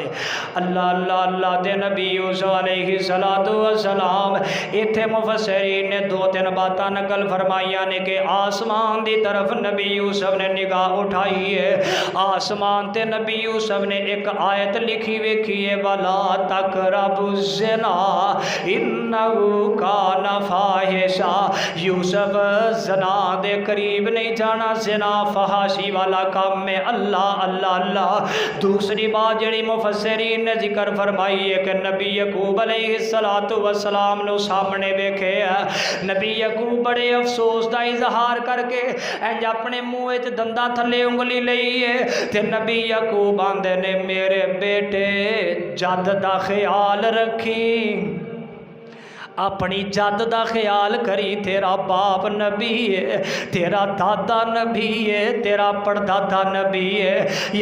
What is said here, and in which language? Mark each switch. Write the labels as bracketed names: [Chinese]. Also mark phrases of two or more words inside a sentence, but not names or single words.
[Punjabi] اللہ اللہ اللہ دے نبی یوسف [Arabic] عليه الصلاة والسلام [Punjabi] ایتھے مفسرین نے دو تین باتاں نقل فرمائیاں نے کہ آسمان دی طرف نبی یوسف نے نگاہ اٹھائی ہے، آسمان تے نبی یوسف نے ایک آیت لکھی ویکھی ہے [Arabic] ولا تقربوا الزنا إنه كان فاحشة, [Punjabi] یوسف زنا دے قریب نہیں جانا، زنا فحاشی والا کام میں. اللہ اللہ اللہ دوسری بات جیہڑی مفسرین نے ذکر فرمائی ہے کہ نبی یعقوب [Arabic] عليه الصلاة والسلام [Punjabi] نوں سامنے ویکھے ہے، نبی یعقوب بڑے افسوس کا اظہار کر کے اینج اپنے منہ چ دندا تھلے انگلی لئی ہے، تے نبی یعقوب آندے نے میرے بیٹے جد دا خیال رکھی, [Urdu] اپنی جد کا خیال کری، تیرا باپ نبی ہے، تیرا دادا نبی ہے، تیرا پردادا نبی ہے.